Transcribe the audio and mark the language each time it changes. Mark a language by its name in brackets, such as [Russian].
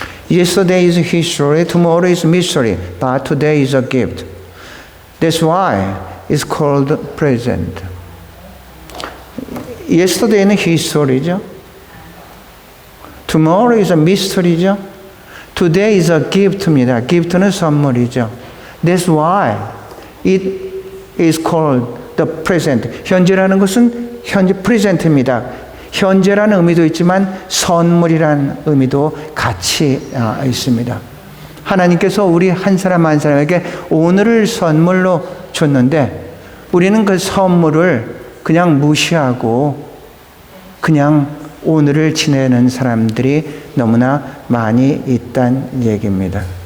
[English] Yesterday is history, tomorrow is mystery, but today is a gift. That's why it's called present. Yesterday는 history죠. Tomorrow is a mystery죠. Today is a gift입니다. [Korean] gift는 선물이죠. [English] That's why it is called the present. [Korean] 현재라는 것은 현재 present입니다. 현재라는 의미도 있지만 선물이라는 의미도 같이 있습니다. 하나님께서 우리 한 사람 한 사람에게 오늘을 선물로 줬는데 우리는 그 선물을 그냥 무시하고 그냥 오늘을 지내는 사람들이 너무나 많이 있다는 얘기입니다.